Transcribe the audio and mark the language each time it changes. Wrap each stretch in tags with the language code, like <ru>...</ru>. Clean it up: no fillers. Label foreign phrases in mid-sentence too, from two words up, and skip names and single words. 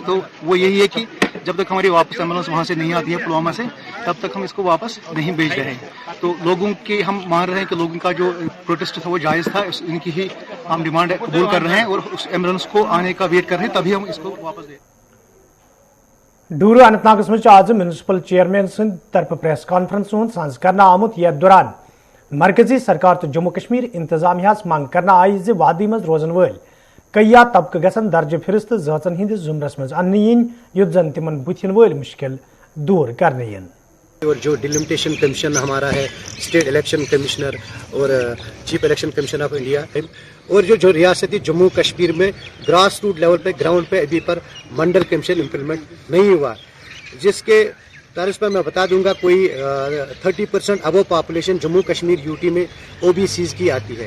<hi>तो वो यही है कि जब तक हमारी वापस एम्बुलेंस वहाँ से नहीं आती है पुलवामा से, तब तक हम इसको वापस नहीं भेज रहे हैं। तो लोगों के हम मान रहे हैं कि लोगों का जो प्रोटेस्ट था वो जायज़ था, इनकी ही हम डिमांड कबूल कर रहे हैं और उस एम्बुलेंस को आने का वेट कर रहे हैं, तभी हम इसको वापस दें।</hi> <ks>डूर अनंतनागस मज आज</ks> <en>municipal chairman</en> <ks>सद तरफ</ks> <en>press conference</en> <ks>सांझ करना आमुत, यथ दौरान मरकजी सरकार तो जम्मू कश्मीर इंतजामिया मांग करना आई ज वादी मज रोजन वल कैया तबकह गसन दर्ज फिरिस्त ज़ाचन हिंदिस जुमरस मज अन्य यिन युथ जन तिमन बुथिन वल मुश्किल दूर करने यिन।</ks> <hi>और जो</hi> <en>delimitation commission</en> <hi>हमारा है,</hi> <en>state election commissioner</en> <hi>और</hi> <en>chief election commission of India,</en> <hi>और जो रियासती जम्मू कश्मीर में</hi> <en>grass root level</en> <hi>पे ग्राउंड पे अभी पर मंडल कमीशन इम्प्लीमेंट नहीं हुआ, जिसके तर्ज पर मैं बता दूंगा कोई 30%</hi> <en>above population</en> <hi>जम्मू कश्मीर यूटी में OBCs की आती है।</hi>